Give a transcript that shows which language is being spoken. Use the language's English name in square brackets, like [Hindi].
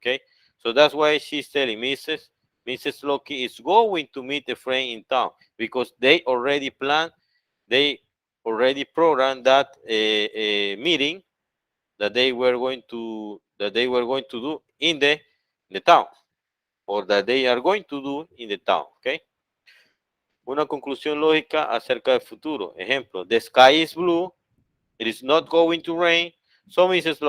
[English] Okay, so that's why she's telling Mrs. Loki is going to meet a friend in town, because they already planned, they already programmed that meeting that they were going to do in the town, or that they are going to do in the town. Okay. [Spanish] Una conclusión lógica acerca del futuro. Ejemplo, [English] the sky is blue, it is not going to rain, so Mrs.